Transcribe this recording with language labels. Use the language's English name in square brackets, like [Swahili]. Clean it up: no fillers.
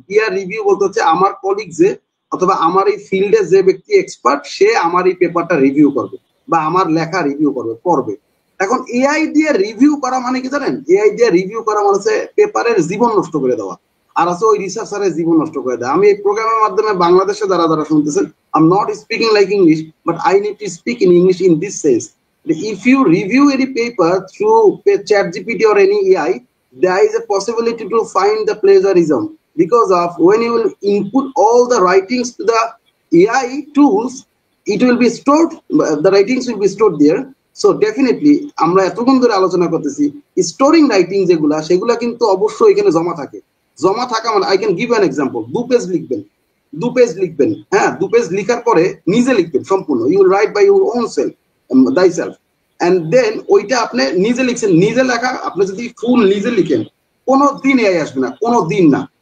[Bangla] Peer review বলতে হচ্ছে আমার কলিগ যে অথবা আমার এই ফিল্ডে যে ব্যক্তি এক্সপার্ট সে আমার এই পেপারটা রিভিউ করবে বা আমার লেখা রিভিউ পড়বে। এখন এআই দিয়ে রিভিউ করা মানে কি জানেন? এআই দিয়ে রিভিউ করা মানে হচ্ছে পেপারের জীবন নষ্ট করে দেওয়া, আর আছে ওই রিসার্চারের জীবন নষ্ট করে দেওয়া। আমি এই প্রোগ্রামের মাধ্যমে বাংলাদেশে যারা শুনতেছেন, [English] I am not speaking like English, but I need to speak in English in this sense. If you review any paper through ChatGPT or any AI, there is a possibility to find the plagiarism, because of when you will input all the writings to the AI tools, it will be stored, the writings will be stored there. So definitely [Bangla] আমরা এতক্ষণ ধরে আলোচনা করতেছি, storing writing যেগুলা সেগুলা কিন্তু অবশ্যই এখানে জমা থাকা মানে, [English] I can give an example, [Bangla] 2 page লিখবেন, হ্যাঁ 2 পেজ লিখার পরে নিজে লিখবেন সম্পূর্ণ, [English] you will write by your own self, thyself, and then [Bangla] ওইটা আপনি নিজে লিখছেন, নিজে লেখা আপনি যদি ফুল নিজে লিখেন কোনো দিন এআই আসবে না, কোনো দিন না।